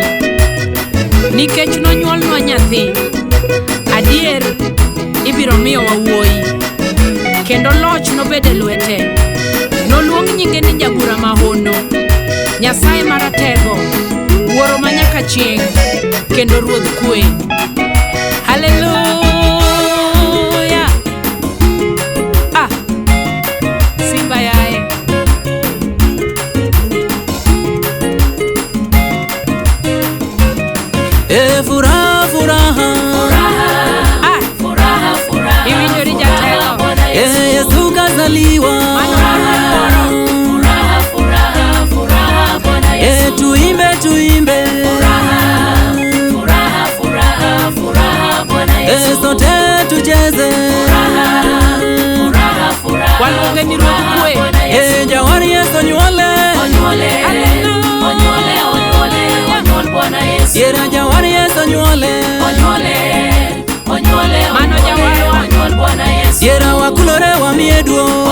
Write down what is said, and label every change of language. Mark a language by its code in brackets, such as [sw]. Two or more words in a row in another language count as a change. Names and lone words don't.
[luo] Nikech nonyuolnwa nyathi, adier ibiro miyo wuoyi, kendo loch nobede lwete. Noluong nyinge ni Jabura Mahono, Nyasaye Maratego, Wuoro manyaka chieng', kendo Ruodh Kwe. Hallelujah. Ah, Simba yae. [sw] Furaha, furaha, Ah, Furaha, furaha, [luo] iwinjori jatelo. [sw] Bwana Yesu, Yesu kazaliwa. furaha, furaha, furaha, Bwana Yesu, Tuimbe, tuimbe, furaha, furaha, furaha, Bwana Yesu, sote tucheze. furaha, furaha, [luo] Waluonge ni Ruodh Kwe. [sw] Bwana Yesu, [luo] Jawar Yesu onyuole, onyuole, Hallelujah. onyuole, onyuole, onyuol [sw] Bwana Yesu, [luo] yera jawar Yesu onyuole. onyuole, onyuole, Mano jawarwa. onyuol [sw] Bwana Yesu, [luo] Yera wakulore wamiye duong',